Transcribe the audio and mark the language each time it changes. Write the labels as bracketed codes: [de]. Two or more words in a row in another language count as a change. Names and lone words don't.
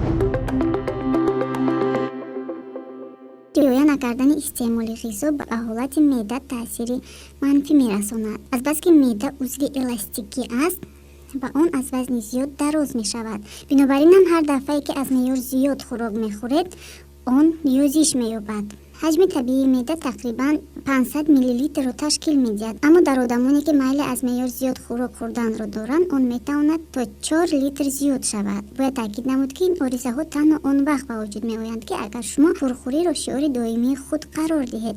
[fa] رعایت نکردن استعمال غذا به حالت معده تاثیر منفی می‌رساند. از بس که معده عضو الاستیکی است و آن از وزن زیاد دراز می‌شود. بنابراین هم هر دفعه که از معیار زیاد خوراک می‌خورید آن یوزش می‌یابد. [tg] ҳаҷми табиии меъда тақрибан 500 миллилитрро ташкил медиҳад, аммо дар одамоне ки майли аз меъёр зиёд хӯрок хӯрданро доранд, он метавонад то 4 литр зиёд шавад. Бояд таъкид намуд ки ин оризаҳо танҳо он вақт ба вуҷуд меоянд ки агар шумо пурхӯриро шиори доимии худ қарор диҳед.